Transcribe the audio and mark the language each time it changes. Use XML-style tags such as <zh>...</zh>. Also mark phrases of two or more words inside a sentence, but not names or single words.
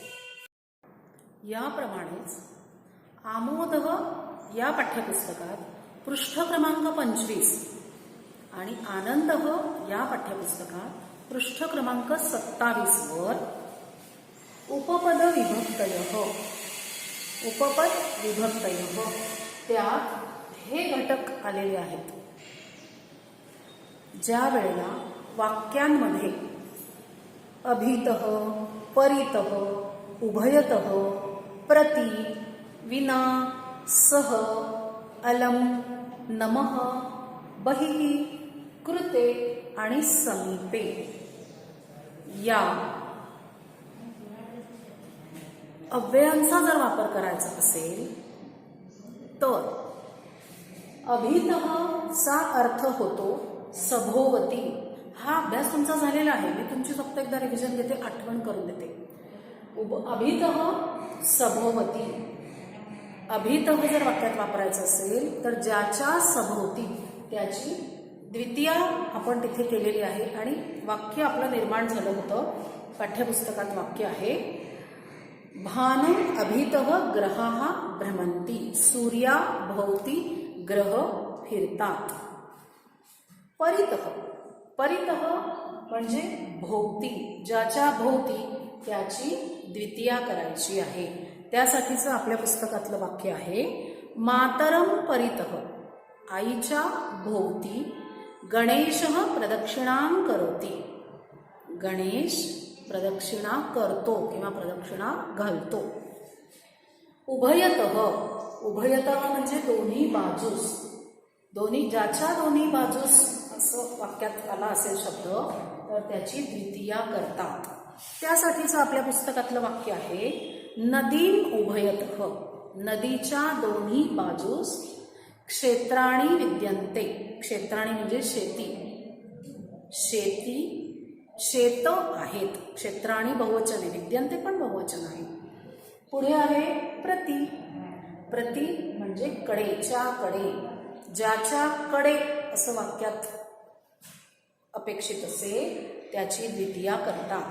<mr>याप्रमाणेच आमोदः या पाठ्यपुस्तकात पृष्ठ क्रमांक 25 आणि आनंदः या पाठ्यपुस्तकात पृष्ठ क्रमांक 27 वर</mr> <sa>उपपद विभक्तयः</sa> <mr>त्यात हे घटक आलेले आहेत। ज्या वेळेला वाक्यांमध्ये</mr> <sa>अभितः, परितः, उभयतः, प्रति, विना, सह, अलम, नमः, बहिः, कृते आणि समीपे या</sa> <mr>अव्ययांचा जर वापर करायचा असेल तर अभितः चा अर्थ होतो सभोवती. हा अभ्यास तुमचा झालेला आहे, मी तुमची फक्त एकदा रिव्हिजन देते, आठवण करून देते. अभितः सभोवती. अभितः जर वाक्यात वापरायचं असेल तर ज्याच्या सभोवती त्याची द्वितीया आपण तिथे केलेली आहे आणि वाक्य आपलं निर्माण झालं होतं. पाठ्यपुस्तकात वाक्य आहे</mr> <sa>भानं अभितः ग्रहाः भ्रमंती.</sa> <mr>सूर्याभोवती ग्रह फिरतात. परितः. परितः म्हणजे भोवती, ज्याच्या भोवती त्याची द्वितीया करायची आहे. त्यासाठीचं आपल्या पुस्तकातलं वाक्य आहे</mr> <sa>मातरम परितः.</sa> <mr>आईच्या भोवती</mr> <sa>गणेशः प्रदक्षिणां करोति.</sa> <mr>गणेश प्रदक्षिणा करतो किंवा प्रदक्षिणा घालतो. उभयतः. उभयतः म्हणजे दोन्ही बाजूस. दोन्ही, ज्याच्या दोन्ही बाजूस असं वाक्यात आला असेल शब्द तर त्याची द्वितीया करतात. त्यासाठीचं आपल्या पुस्तकातलं वाक्य आहे</mr> <sa>नदीं उभयतः.</sa> <mr>नदीच्या दोन्ही बाजूस</mr> <sa>क्षेत्राणि विद्यन्ते.</sa> <mr>क्षेत्राणि म्हणजे शेती. शेती, शेत आहेत. क्षेत्राणि बहुवचन आहे, विद्यन्ते पण बहुवचन आहे. पुढे आहे प्रति. प्रति म्हणजे कडेच्या कडे. ज्याच्या कडे असं वाक्यात अपेक्षित असेल त्याची द्वितीया करतात.</mr>